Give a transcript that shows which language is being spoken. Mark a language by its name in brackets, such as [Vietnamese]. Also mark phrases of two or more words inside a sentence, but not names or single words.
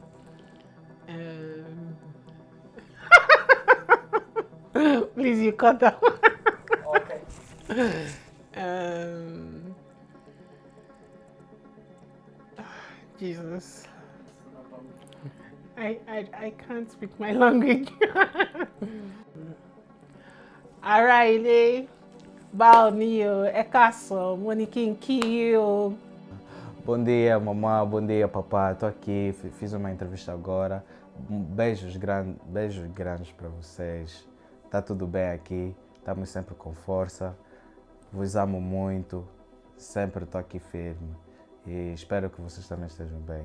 [English] Please, you cut that one. Okay. Jesus. I can't speak my language. [Yoruba] Ará ilé, báwo ni o? Ẹ káàsán, mo ní kí n kí yín o. [Portuguese] Bom dia, mamãe. Bom dia, papá. Estou aqui, fiz uma entrevista agora. Beijos grandes para vocês. Tá tudo bem aqui. Estamos sempre com força. Vos amo muito. Sempre estou aqui firme. E espero que vocês também estejam bem.